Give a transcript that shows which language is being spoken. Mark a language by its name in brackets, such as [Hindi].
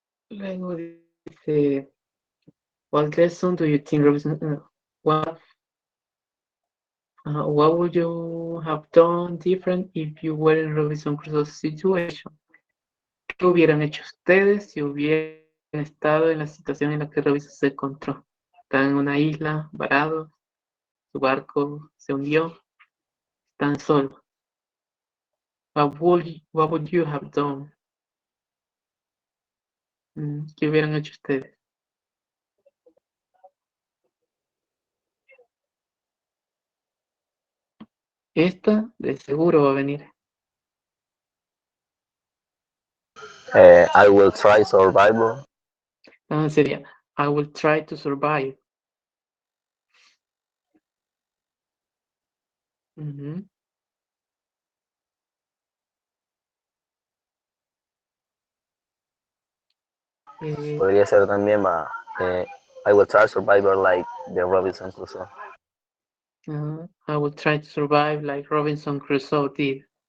[Spanish] Luego dice, [English] what lesson do you think Robinson, what would you have done different if you were in Robinson Crusoe's situation? [Spanish] ¿Qué hubieran hecho ustedes si hubieran estado en la situación en la que Robinson se encontró? Están en una isla, varados, su barco se hundió, están solos. [English] What would you have done? [Spanish] ¿Qué hubieran hecho ustedes? Esta de seguro va a venir. [English] I will try survival. [Spanish] Sería, [English] I will try to survive. Ujú. [Spanish] Podría ser también [English] I will try survival like the Robinson Crusoe. I will try to survive like Robinson Crusoe did.